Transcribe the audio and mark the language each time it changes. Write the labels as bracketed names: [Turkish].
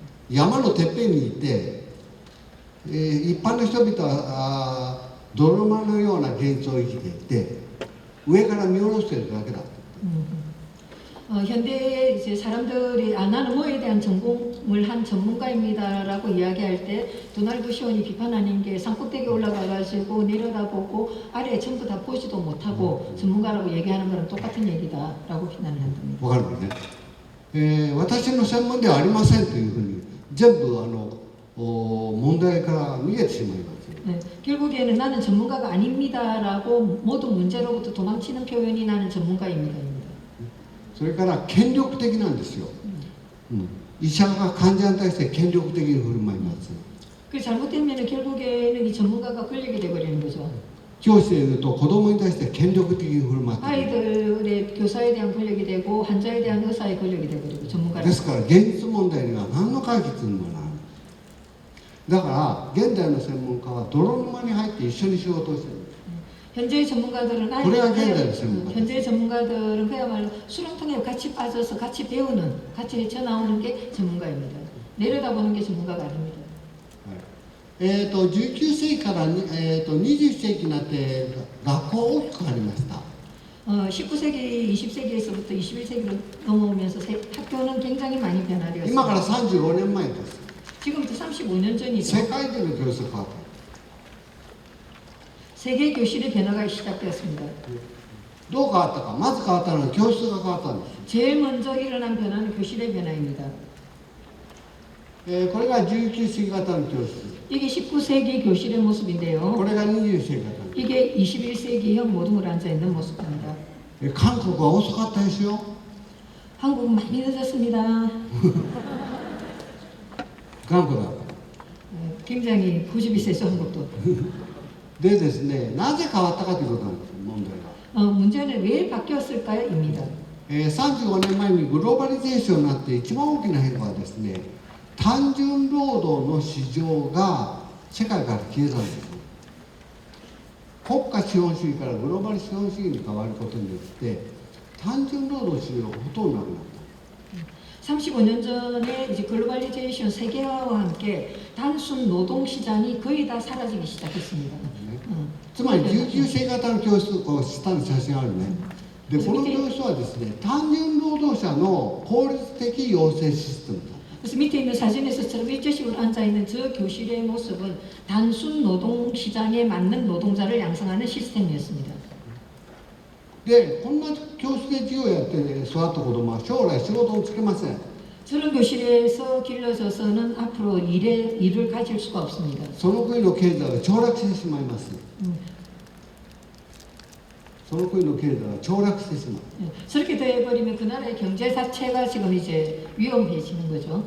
[Japanese] 山のてっぺんに行って、一般の人々は泥沼のような現実を生きていて、上から見下ろしているだけだ。 [Korean] 현대의 이제 사람들이 나는 뭐에 대한 전공을 한 전문가입니다라고 이야기할 때 도널드 쇼원이 비판하는 게 산꼭대기에 올라가가지고 내려다보고 아래 전부 다 보지도 못하고 전문가라고 얘기하는 거랑 똑같은 얘기다라고 비난을 한답니다. [Japanese] わかるよね。私の専門ではありませんというふうに全部問題から逃げてしまいます。 [Korean] 네, 결국에는 나는 전문가가 아닙니다라고 모든 문제로부터 도망치는 표현이 나는 전문가입니다. [Japanese] それから権力的なんですよ。医者が患者に対して権力的に振る舞います。 [Korean] 그 잘못되면 결국에는 이 전문가가 권력이 돼버리는 거죠. [Japanese] 教師でいうと子供に対して権力的に振る舞っている。 [Korean] 아이들의 교사에 대한 권력이 되고 환자에 대한 의사의 권력이 돼버리고 전문가를. [Japanese] ですから現実問題には何の解決にもならない。だから現代の専門家は泥沼に入って一緒に仕事をしている。 [Korean] 현재의 전문가들은 현재의 전문가들은 그야말로 수렁통에 같이 빠져서 같이 배우는, 같이 헤쳐나오는 게 전문가입니다. 내려다보는 게 전문가가 아닙니다. [Japanese] 19世紀から、20世紀になって学校大きくなりました。 [Korean] 19세기, 20세기에서부터 21세기로 넘어오면서 학교는 굉장히 많이 변화되었습니다. [Japanese] 今から35年前です。 [Korean] 지금부터 35년 전이죠. [Japanese] 世界中の教室が変わった。 [Korean] 세계 교실의 변화가 시작되었습니다. [Japanese] どう変わったか、まず変わったのは教室が変わったんです。 [Korean] 제일 먼저 일어난 변화는 교실의 변화입니다. [Japanese] これが19世紀型の教室。 [Korean] 이게 19세기 교실의 모습인데요. [Japanese] これが20世紀型。 [Korean] 이게 21세기형 모둠으로 앉아있는 모습입니다. [Japanese] 韓国は遅かったですよ。 [Korean] 한국은 많이 늦었습니다. [Japanese] 頑固だ。 [Korean] 굉장히 고집이 세죠, 한국도. [Japanese] でですね、なぜ変わったかということなんです、問題が。 [Korean] 문제는 왜 바뀌었을까요?입니다. [Japanese] 35年前にグローバリゼーションになって一番大きな変化はですね、単純労働の市場が世界から消えたんです。国家資本主義からグローバル資本主義に変わることによって単純労働市場がほとんどなくなった。 [Korean] 35년 전에 이제 글로벌리제이션 세계화와 함께 단순 노동 시장이 거의 다 사라지기 시작했습니다. [Japanese] つまり19世紀型の教室、下に写真あるね。で、この教室はですね、単純労働者の効率的養成システムだ。 [Korean] 그래서 밑에 있는 사진에서처럼 일제식으로 앉아있는 저 교실의 모습은 단순 노동 시장에 맞는 노동자를 양성하는 시스템이었습니다. [Japanese] で、こんな教室で授業やって育った子供は将来仕事をつけません。 [Korean] 저런 교실에서 길러져서는 앞으로 일을 가질 수가 없습니다. [Japanese] その国の経済は凋落してしまいます。その国の経済は凋落してしまう。 [Korean] 저렇게 돼버리면 그 나라의 경제 자체가 지금 이제 위험해지는 거죠.